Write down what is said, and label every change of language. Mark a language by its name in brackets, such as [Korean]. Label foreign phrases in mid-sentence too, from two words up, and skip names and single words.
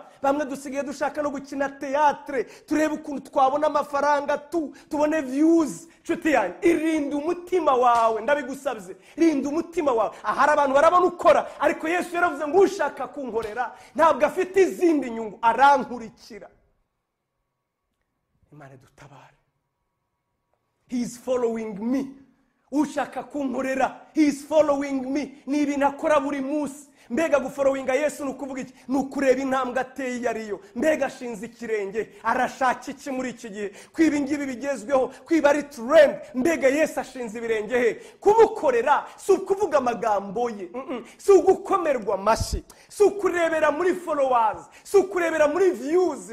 [Kinyarwanda] Bamwe dusigaye dushaka no gukina teatre, turebe ukuntu twabona amafaranga, tubone views. Nshuti yanjye, irinde umutima wawe, ndabigusabye, rinda umutima wawe. Ahari abantu barabona ukora, ariko Yesu yaravuze ngo ushaka kunkorera ntabwo afite izindi nyungu, arankurikira. Imana dutabare. [English] He is following me. [Kinyarwanda] Ushaka kunkorera, [English] he is following me. [Kinyarwanda] Ni ibintu akora buri munsi. Mbega gufollowinga Yesu ni ukuvuga iki? Ni ukureba intambwe ateye iyo ariyo. Mbega ashinze ikirenge, arashaka iki muri iki gihe? Kwiba ingibi bigezweho, kwiba ari trend. Mbega Yesu ashinze ibirenge he? Kumukorera si ukuvuga amagambo ye, si ugukomerwa amashyi, si ukurebera muri followers, si ukurebera muri views.